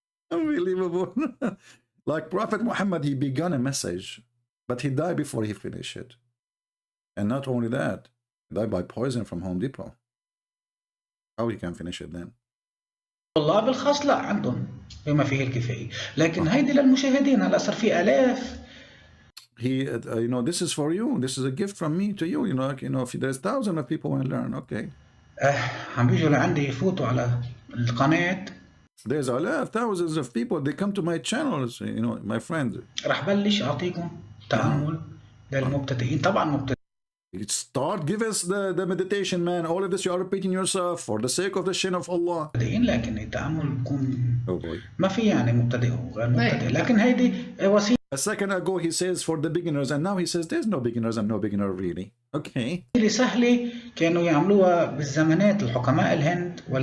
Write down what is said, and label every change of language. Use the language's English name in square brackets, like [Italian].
[English] Unbelievable. Like Prophet Muhammad, he began a message, but he died before he finished it. And not only that, he died by poison from Home Depot. How he can finish it then? [Arabic] الله بالخاص لا عندهم بما فيه الكفاية، لكن هيدي للمشاهدين هلا صار في آلاف. [English] He, you know, this is for you. This is a gift from me to you. You know, like, you know, if there's thousands of people want to learn, okay. [Arabic] عم بيجوا لعندي يفوتوا على القناة. [English] There's a lot of thousands of people. They come to my channels. You know, my friends. [Arabic] راح بلش أعطيكم تأمل للمبتدئين طبعا مبتدئين. [English] Start, give us the meditation, man. All of this you are repeating yourself for the sake of the shin of Allah. [Arabic] لكن التأمل بكون ما في يعني مبتدئ وغير مبتدئ، لكن هيدي وسيلة. [English] A second ago he says for the beginners, and now he says there's no beginners and no beginner really. Okay. [Arabic] سهلة كانوا يعملوها بالزمانات الحكماء الهند